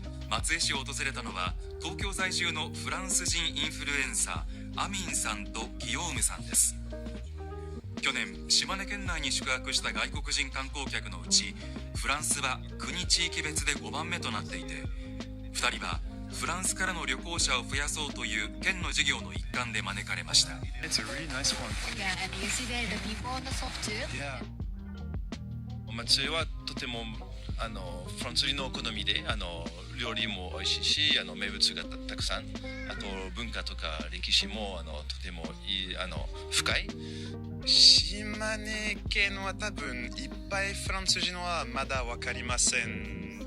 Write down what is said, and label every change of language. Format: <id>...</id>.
<ja>松江市を訪れたのは東京在住のフランス人インフルエンサーアミンさんとギヨームさんです。去年島根県内に宿泊した外国人観光客のうちフランスは国地域別で5番目となっていて、2人はフランスからの旅行者を増やそうという県の事業の一環で招かれました。</ja> <en>It's a really nice one. Yeah, and you see there the people on the top too. Yeah.</en> <ja>松江はとてもフランス人の好みで料理も美味しいし名物がたくさん、あと文化とか歴史もとてもいい深い。島根県は多分いっぱいフランス人はまだ分かりません。</ja>